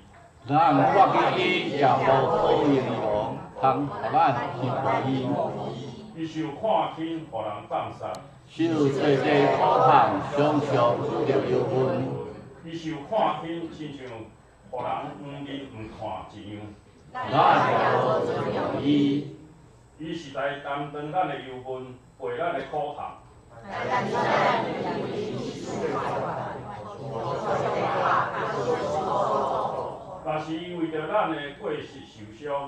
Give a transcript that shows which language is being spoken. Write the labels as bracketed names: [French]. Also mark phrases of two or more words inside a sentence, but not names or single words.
[Min Nan Chinese] 咱我记伊也无好形容，通互咱去回应。伊受看轻，互人放杀。受最低苦痛，常常得忧闷。伊受看轻，亲像互人唔认唔看一样。咱无尊重伊。伊是来担当咱的忧闷，陪咱的苦痛。但是伊为着咱的过失受伤，